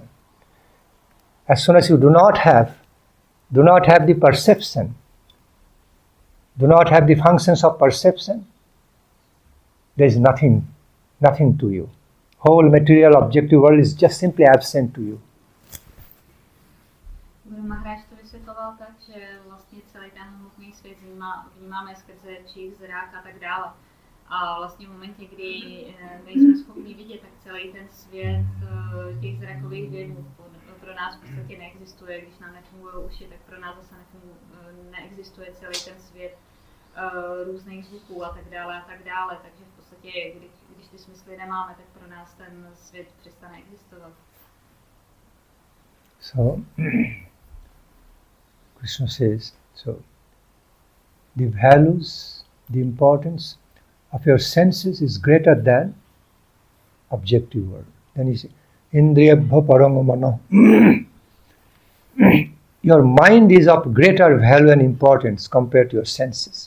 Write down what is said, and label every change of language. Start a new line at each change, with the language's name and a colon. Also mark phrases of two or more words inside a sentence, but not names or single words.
English: As soon as you do not have the perception, do not have the functions of perception, there is nothing to you. Whole material objective world is just simply absent to you.
Czech: Maharaj to vysvětloval tak, že vlastně celý ten hmotný svět vnímáme skrze čich, zrák a tak dále. A vlastně v momentě, kdy nejsme schopni vidět, tak celý ten svět těch zrakových vědů pro nás v podstatě neexistuje. Když nám nefungují uši, tak pro nás zase neexistuje celý ten svět různých zvuků a tak dále. Takže v podstatě, když ty smysly nemáme, tak pro nás ten svět přestane existovat.
English: So, Krishna says, so the values, the importance of your senses is greater than objective world. Then he says,
Sanskrit: इन्द्रियेभ्यः परं मनः.
English: Your mind is of greater value and importance compared to your senses.